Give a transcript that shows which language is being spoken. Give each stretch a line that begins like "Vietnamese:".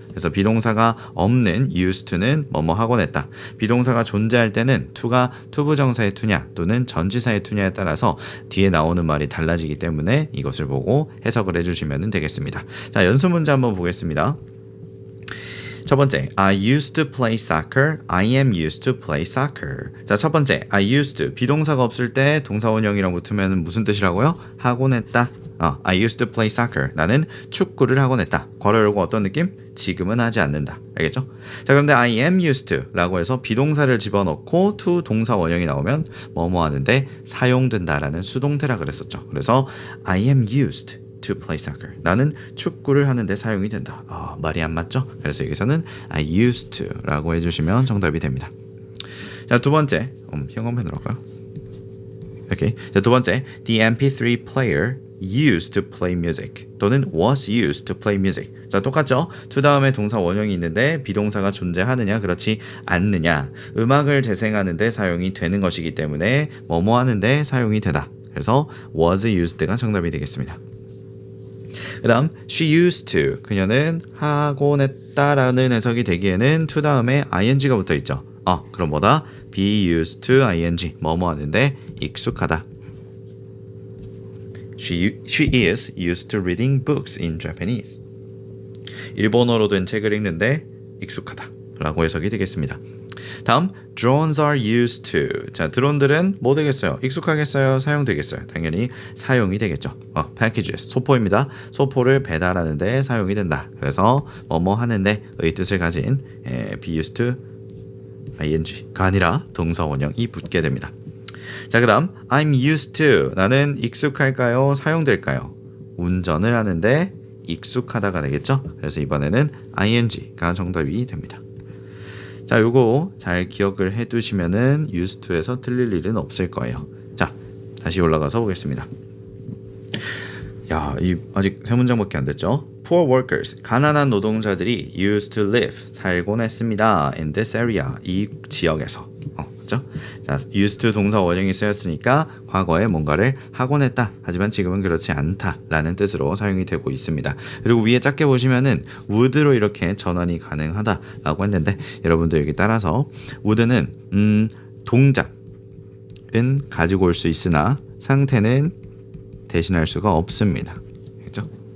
Korean: 그래서 비동사가 없는 used to는 뭐뭐 하곤 했다. 비동사가 존재할 때는 to가 투부정사의 to냐 또는 전치사의 to냐에 따라서 뒤에 나오는 말이 달라지기 때문에 이것을 보고 해석을 해주시면 되겠습니다. 자, 연습 문제 한번 보겠습니다. 첫 번째,
English: I used to play soccer. I am used to play soccer.
Korean: 자, 첫 번째,
English: I used to.
Korean: 비동사가 없을 때 동사 원형이랑 붙으면 무슨 뜻이라고요? 하곤 했다.
English: I used to play soccer.
Korean: 나는 축구를 하곤 했다. 괄호 열고 어떤 느낌? 지금은 하지 않는다. 알겠죠? 자, 그런데
English: I am used to
Korean: 라고 해서 비동사를 집어넣고 to 동사 원형이 나오면 뭐뭐 하는데 사용된다라는 수동태라 그랬었죠.
English: 그래서 I am used to play soccer.
Korean: 나는 축구를 하는데 사용이 된다. 말이 안 맞죠? 그래서 여기서는
English: I used to
Korean: 라고 해주시면 정답이 됩니다. 자, 두 번째, 형광펜으로 할까요? 오케이. 자, 두 번째,
English: the MP3 player used to play music
Korean: 또는
English: was used to play music.
Korean: 자, 똑같죠? to 다음에 동사 원형이 있는데 비동사가 존재하느냐 그렇지 않느냐. 음악을 재생하는데 사용이 되는 것이기 때문에 뭐뭐 하는데 사용이 되다. 그래서 was used가 정답이 되겠습니다. 그 다음
English: she used to.
Korean: 그녀는 하곤 했다라는 해석이 되기에는 to 다음에 ing가 붙어있죠. 그럼 뭐다? be used to ing. 뭐뭐 하는데 익숙하다.
English: She is used to reading books in Japanese.
Korean: 일본어로 된 책을 읽는데 익숙하다 라고 해석이 되겠습니다. 다음
English: drones are used to.
Korean: 자, 드론들은 뭐 되겠어요? 익숙하겠어요? 사용되겠어요? 당연히 사용이 되겠죠. packages 소포입니다. 소포를 배달하는데 사용이 된다. 그래서 뭐뭐 하는데 의 뜻을 가진 be used to ing가 아니라 동사 원형이 붙게 됩니다. 자, 그 다음
English: I'm used to.
Korean: 나는 익숙할까요? 사용될까요? 운전을 하는데 익숙하다가 되겠죠? 그래서 이번에는 ing가 정답이 됩니다. 자, 요거 잘 기억을 해두시면은 used to에서 틀릴 일은 없을 거예요. 자, 다시 올라가서 보겠습니다. 야, 아직 세 문장밖에 안 됐죠?
English: Poor workers,
Korean: 가난한 노동자들이
English: used to live,
Korean: 살곤 했습니다.
English: In this area,
Korean: 이 지역에서. 됐죠? 자, used to 동사 원형이 쓰였으니까 과거에 뭔가를 하곤 했다. 하지만 지금은 그렇지 않다라는 뜻으로 사용이 되고 있습니다. 그리고 위에 작게 보시면은 would로 이렇게 전환이 가능하다라고 했는데 여러분들 여기 따라서 would는 동작은 가지고 올 수 있으나 상태는 대신할 수가 없습니다. 그렇죠?